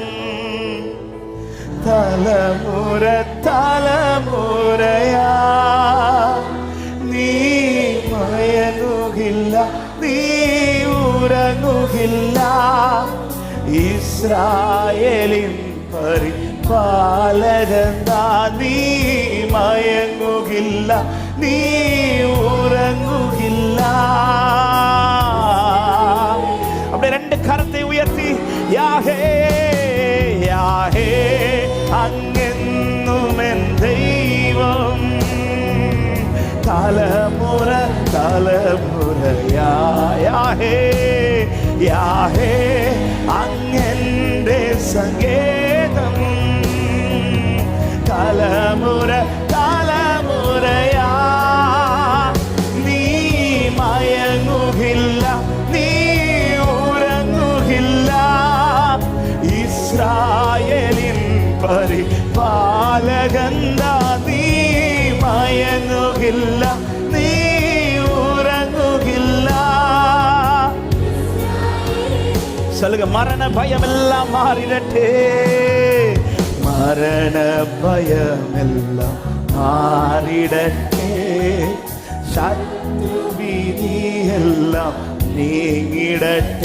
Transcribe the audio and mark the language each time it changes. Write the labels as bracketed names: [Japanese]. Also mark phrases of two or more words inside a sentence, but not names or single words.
[Malayalam] തലമുറ തലമുറയാ നീ മയങ്ങുകില്ല നീ ഉറങ്ങുകില്ല ഇസ്രായേലിൻ പരിപാലകനാ നീ മയങ്ങുകില്ല നീ ഉറങ്ങുകില്ല. [Tamil] அப்படியே ரெண்டு கரத்தை உயர்த்தி யாஹே யாஹே [Malayalam] അങ്ങെന്നും എൻ ദൈവം തലമുറ തലമുറയാ യാഹേ യാഹേ അങ്ങെന്റെ സങ്കേതം തലമുറ തലമുറയാ നീ മയങ്ങുകില്ല നീ ഉറങ്ങുകില്ല ഇസ്രായേലിൻ പരിപാലകനാ നീ മയങ്ങുകില്ല നീ ഉറങ്ങുകില്ല. [Tamil] சொல்லுங்க, மரண பயம் எல்லாம் மாறிடட்டே, மரண பயம் எல்லாம் மாறிடட்டே, சத்ரு விதி எல்லாம் நீங்கிடட்டே.